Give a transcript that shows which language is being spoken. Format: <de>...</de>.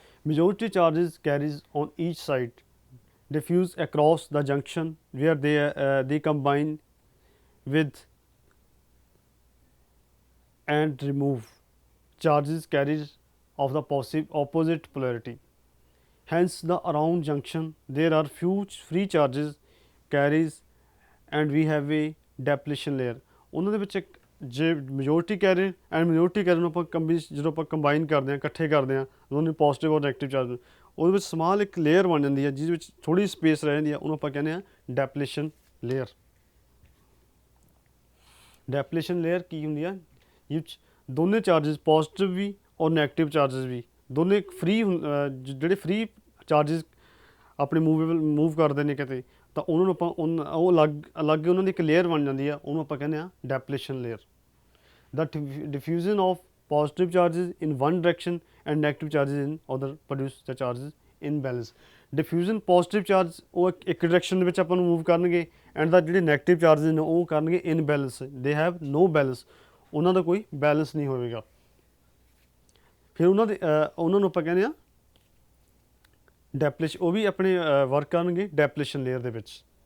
<en>Majority charges carries on each side diffuse across the junction where they combine with and remove charges carries of the opposite polarity. Hence the around junction there are few free charges carries and we have a depletion layer.</en> <pa>ਉਹਨਾਂ ਦੇ ਵਿੱਚ ਇੱਕ ਜੇ</pa> <en>majority carrier and minority carrier</en> <pa>ਨੂੰ ਆਪਾਂ ਜਦੋਂ ਆਪਾਂ combine ਕਰਦੇ ਹਾਂ, ਇਕੱਠੇ ਕਰਦੇ ਹਾਂ ਦੋਨੋਂ ਪੋਜ਼ਿਟਿਵ ਔਰ ਨੈਗੇਟਿਵ ਚਾਰਜ, ਉਹਦੇ ਵਿੱਚ ਸਮਾਲ ਇੱਕ ਲੇਅਰ ਬਣ ਜਾਂਦੀ ਹੈ ਜਿਹਦੇ ਵਿੱਚ ਥੋੜ੍ਹੀ ਸਪੇਸ ਰਹਿ ਜਾਂਦੀ ਹੈ, ਉਹਨੂੰ ਆਪਾਂ ਕਹਿੰਦੇ ਹਾਂ ਡੈਪਲੇਸ਼ਨ ਲੇਅਰ. ਡੈਪਲੇਸ਼ਨ ਲੇਅਰ ਕੀ ਹੁੰਦੀ ਆ, ਇਹ 'ਚ ਦੋਨੇ ਚਾਰਜਸ ਪੋਜ਼ਿਟਿਵ ਵੀ ਔਰ ਨੈਗੇਟਿਵ ਚਾਰਜਸ ਵੀ ਦੋਨੇ ਫ੍ਰੀ ਜਿਹੜੇ ਫ੍ਰੀ ਚਾਰਜਸ ਆਪਣੇ ਮੂਵ ਕਰਦੇ ਨੇ ਕਿਤੇ, ਤਾਂ ਉਹਨਾਂ ਨੂੰ ਆਪਾਂ ਉਹ ਅਲੱਗ ਉਹਨਾਂ ਦੀ ਇੱਕ ਲੇਅਰ ਬਣ ਜਾਂਦੀ ਆ, ਉਹਨੂੰ ਆਪਾਂ ਕਹਿੰਦੇ ਹਾਂ ਡੈਪਲੇਸ਼ਨ layer.</pa> <en>The diffusion of positive charges in one direction and negative charges in other produce the charges in balance.</en> <pa>Diffusion positive charge ਉਹ ਇੱਕ ਡਾਇਰੈਕਸ਼ਨ ਦੇ ਵਿੱਚ ਆਪਾਂ ਨੂੰ ਮੂਵ ਕਰਨਗੇ ਐਂਡ ਦਾ ਜਿਹੜੇ ਨੈਗੇਟਿਵ ਚਾਰਜਸ ਨੇ ਉਹ ਕਰਨਗੇ</pa> <en>in balance, they have no balance,</en> <pa>ਉਹਨਾਂ ਦਾ ਕੋਈ ਬੈਲੈਂਸ ਨਹੀਂ ਹੋਵੇਗਾ. ਫਿਰ ਉਹਨਾਂ ਨੂੰ ਆਪਾਂ ਕਹਿੰਦੇ ਆ ਡੈਪਲੇਸ਼ਨ, ਉਹ ਵੀ ਆਪਣੇ ਵਰਕ ਕਰਨਗੇ ਡੈਪਲੇਸ਼ਨ ਲੇਅਰ ਦੇ ਵਿੱਚ.</pa>